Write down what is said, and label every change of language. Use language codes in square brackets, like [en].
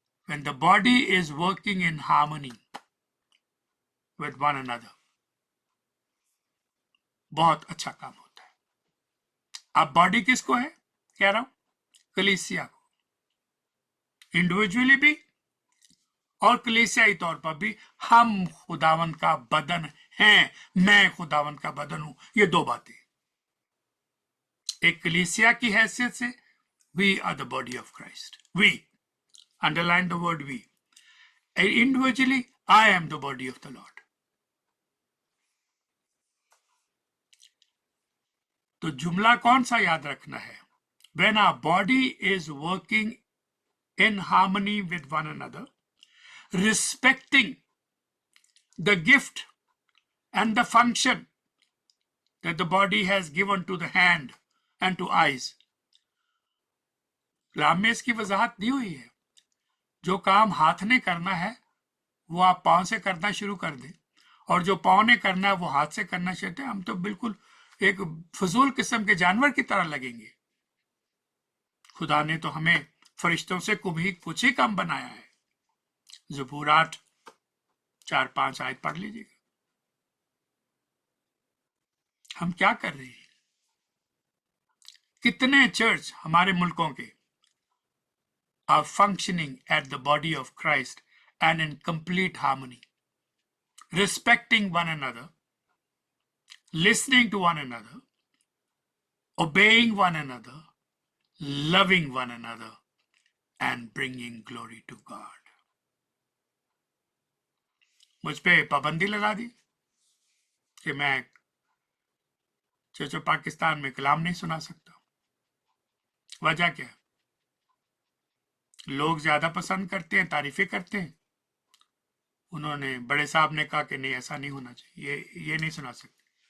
[en] When the body is working in harmony with one another, [hi] बहुत अच्छा काम होता है। अब बॉडी किसको है कह रहा हूं? कलीसिया को, इंडिविजुअली भी और कलीसियाई तौर पर भी। हम खुदावन का बदन हैं, मैं खुदावन का बदन हूं। ये दो बातें। एक कलीसिया की हैसियत से, [en] We are the body of Christ. We, underline the word we. Individually, I am the body of the Lord. [hi] तो जुमला कौन सा याद रखना है? [en] When our body is working in harmony with one another, respecting the gift and the function that the body has given to the hand and to eyes. [hi] कलाम में इसकी वजाहत दी हुई है। जो काम हाथ ने करना है वो आप पांव से करना शुरू कर दें, और जो पांव ने करना है वो हाथ से करना चाहते हैं। हम तो बिल्कुल एक फजूल किस्म के जानवर की तरह लगेंगे। खुदा ने तो हमें फरिश्तों से कुछ ही कम बनाया है। ज़बूर 8 4-5 आयत पढ़ लीजिएगा। हम क्या कर रहे हैं? कितने चर्च हमारे मुल्कों के [en] are functioning at the body of Christ and in complete harmony, respecting one another, listening to one another, obeying one another, loving one another, and bringing glory to God. [hi] मुझ पे पाबंदी लगा दी कि मैं चर्च पाकिस्तान में कलाम नहीं सुना सकता। वजह क्या? लोग ज्यादा पसंद करते हैं, तारीफें करते हैं। उन्होंने, बड़े साहब ने कहा कि नहीं, ऐसा नहीं होना चाहिए, ये नहीं सुना सकते।